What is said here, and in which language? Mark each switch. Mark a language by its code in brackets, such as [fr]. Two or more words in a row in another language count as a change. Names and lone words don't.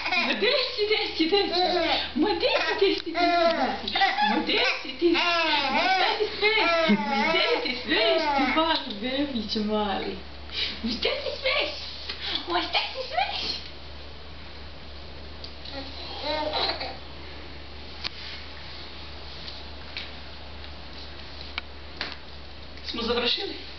[pt] desce, desce, desce. Uma desce, desce, desce. Uma desce, desce. Uma desce, desce. [sr] Mali, bebiće mali. Šta ti smeš? Ma šta ti smeš? Smo završili?